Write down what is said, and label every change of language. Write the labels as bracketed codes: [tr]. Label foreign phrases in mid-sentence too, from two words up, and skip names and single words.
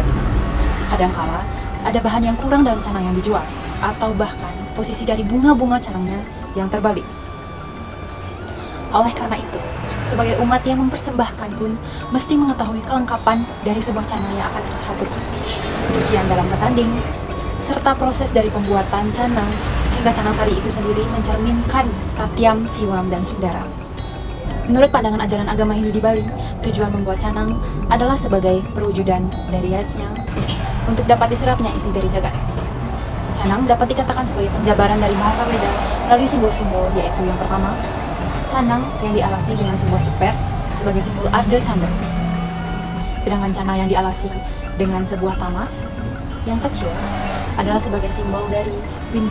[id] Kadangkala ada bahan yang kurang dalam canang yang dijual, atau bahkan posisi dari bunga-bunga canangnya yang terbalik. Oleh karena itu, sebagai umat yang mempersembahkan pun mesti mengetahui kelengkapan dari sebuah canang yang akan dihaturkan, kesucian dalam bertanding, serta proses dari pembuatan canang hingga canang sari itu sendiri mencerminkan satyam, siwam, dan sundara. Menurut pandangan ajaran agama Hindu di Bali, tujuan membuat canang adalah sebagai perwujudan dari yajna untuk dapat diserapnya isi dari jagat. Canang dapat dikatakan sebagai penjabaran dari bahasa Weda melalui simbol-simbol, yaitu yang pertama, canang yang dialasi dengan sebuah cepet sebagai simbol Arda Candra. Sedangkan canang yang dialasi dengan sebuah tamas yang kecil adalah sebagai simbol dari pintu.